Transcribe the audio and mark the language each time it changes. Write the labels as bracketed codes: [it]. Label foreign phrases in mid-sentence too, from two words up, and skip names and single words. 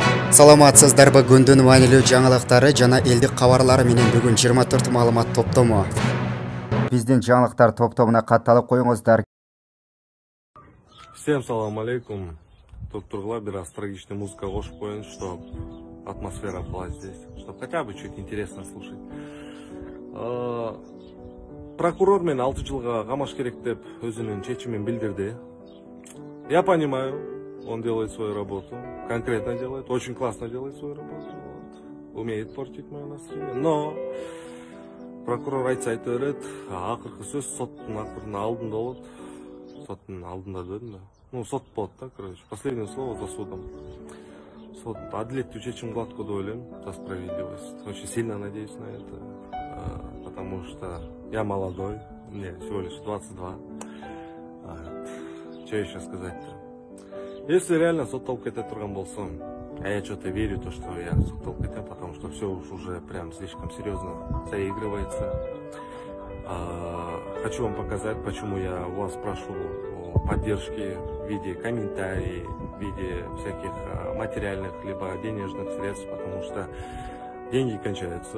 [ky] Саламатсыздарбы, күндүн маанилүү жаңылыктары жана элдик кабарлары менен бүгүн 24 маалымат топтому. Биздин жаңылыктар топтомуна катталып коюңуздар. Всем салам алейкум. Тут тургула бир [ru] астрологичная музыка [ky] кошуп коеюн, [ru] чтобы атмосфера была здесь, чтобы хотя бы чуть интересно слушать. [ky] Прокурор мен 6 жылга камаш керек деп өзүнүн чечимин билдирди. [ru] Я понимаю, он делает свою работу, конкретно делает, очень классно делает свою работу, вот. Умеет портить мое настроение, но [ky] прокурор айтса айта берет, акыркы сөз соттун алдында болот. Соттун алдында дедим да. Ну, сот болот да, [ru] короче, последнее слово за судом. [ky] Сот адилеттүү чечим кылат деп ойлойм, [ru] за справедливость. Очень сильно надеюсь на это, потому что я молодой, мне всего лишь 22. Что еще сказать-то? Если реально [ky] сотталып кете турган болсом, [ru] а я что-то верю, то, что я [ky] сотталып кетем, [ru] потому что все уже прям слишком серьезно заигрывается. Хочу вам показать, почему я у вас прошу о поддержке в виде комментариев, в виде всяких материальных либо денежных средств, потому что деньги кончаются.